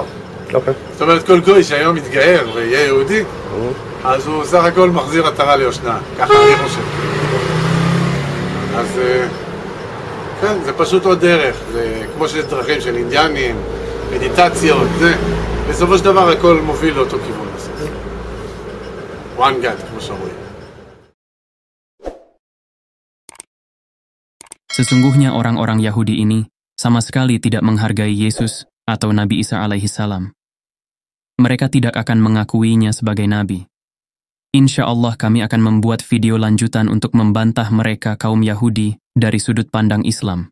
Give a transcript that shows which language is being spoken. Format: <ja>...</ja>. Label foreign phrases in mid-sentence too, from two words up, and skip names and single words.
<he>זאת אומרת, כל גוי שהיום מתגאר ויהיה יהודי, אז הוא סך הכל מחזיר עטרה ליושנה, ככה אני חושב. אז כן, זה פשוט עוד דרך, זה כמו שיש דרכים של אינדיאנים, מדיטציות, זה, בסופו של דבר הכל מוביל לאותו כיוון בסוף.</he> <en>one God,</en> <he>כמו שאומרים.</he> <id>Sesungguhnya orang-orang Yahudi ini sama sekali tidak menghargai Yesus atau Nabi Isa</id> <ar>عليه السلام.</ar> <id>Mereka tidak akan mengakuinya sebagai nabi.</id> <ar>إن شاء الله</ar> <id>kami akan membuat video lanjutan untuk membantah mereka kaum Yahudi dari sudut pandang Islam.</id>